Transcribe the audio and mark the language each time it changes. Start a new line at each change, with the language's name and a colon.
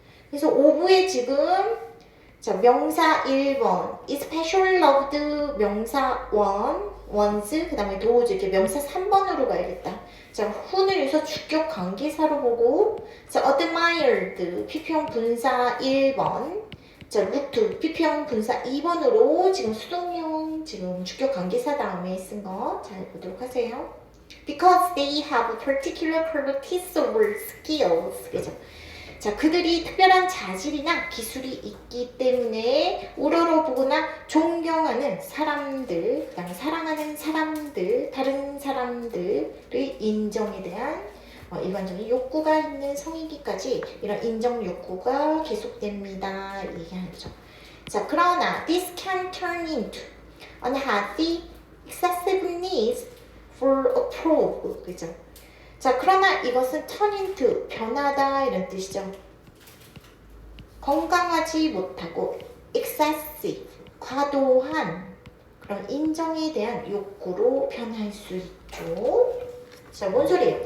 Korean: 그래서 5부에 지금 자, 명사 1번 especially loved, 명사 1, ones, 그 다음에 those, 이렇게 명사 3번으로 가야겠다. 자, who는 여기서 주격 관계사로 보고, 자, admired, PP형 분사 1번, 자, looked, PP형 분사 2번으로 지금 수동형 지금 주격 관계사 다음에 쓴 거 잘 보도록 하세요.
English: Because they have particular qualities or skills,
Korean: 그죠? 자, 그들이 특별한 자질이나 기술이 있기 때문에 우러러 보거나 존경하는 사람들, 그다음에 사랑하는 사람들, 다른 사람들의 인정에 대한 일반적인 욕구가 있는 성인기까지 이런 인정 욕구가 계속됩니다. 얘기하는 거죠. 자, 그러나
English: this can turn into unhealthy, excessive needs for approval,
Korean: 그죠? 자, 그러나 이것은 turn into, 변하다 이런 뜻이죠. 건강하지 못하고 excessive, 과도한 그런 인정에 대한 욕구로 변할 수 있죠. 자, 뭔 소리예요?